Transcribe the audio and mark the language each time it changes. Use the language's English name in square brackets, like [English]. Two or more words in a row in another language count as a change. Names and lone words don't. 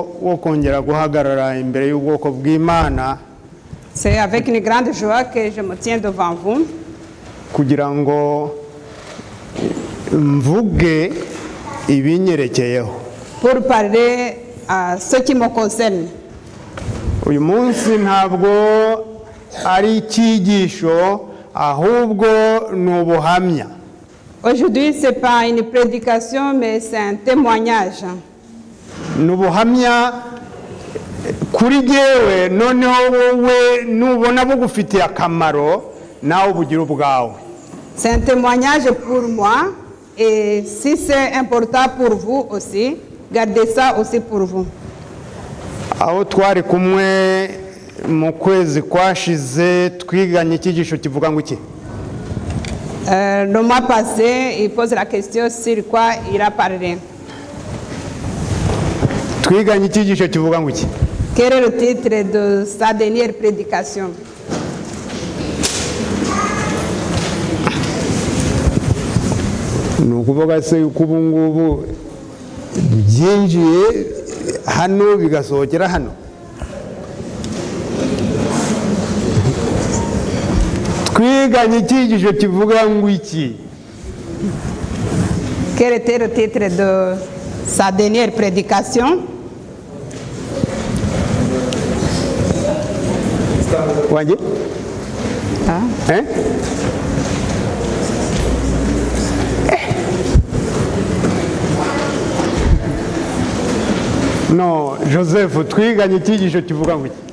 [Kinyarwanda] wo kongera guhagarara imbere y'ubwoko bw'Imana. [French] C'est avec une grande joie que je me tiens devant vous [Kinyarwanda] kugira ngo mvuge ibinyerekeyeho. [French] pour parler à ce qui me concerne. [Kinyarwanda] Uyu munsi ntabwo ari icyigisho ahubwo ni ubuhamya. [French] Aujourd'hui, ce n'est pas une prédication, mais c'est un témoignage. [Kinyarwanda] Ni ubuhamya kuri jyewe, noneho wowe nubona bugufitiye akamaro nawe ubugira ubwawe. [French] C'est un témoignage pour moi, et si c'est important pour vous aussi, gardez ça aussi pour vous. [Kinyarwanda] Aho twari kumwe mu kwezi kwashize twiganye icyigisho kivuga ngo iki? [French] Le mois passé, il pose la question sur quoi il a parlé. [Kinyarwanda] Twiganye icyigisho kivuga ngo iki? [French] Quel est le titre de sa dernière prédication? [Kinyarwanda] Ni ukuvuga se yuko ubu ngubu byinjiye hano bigasohokera hano. Twiganye icyigisho kivuga ngo iki? [French] Quel était le titre de sa dernière prédication? [Kinyarwanda] Wanjye? Ah. No, Joseph, twiganye icyigisho kivuga ngo iki?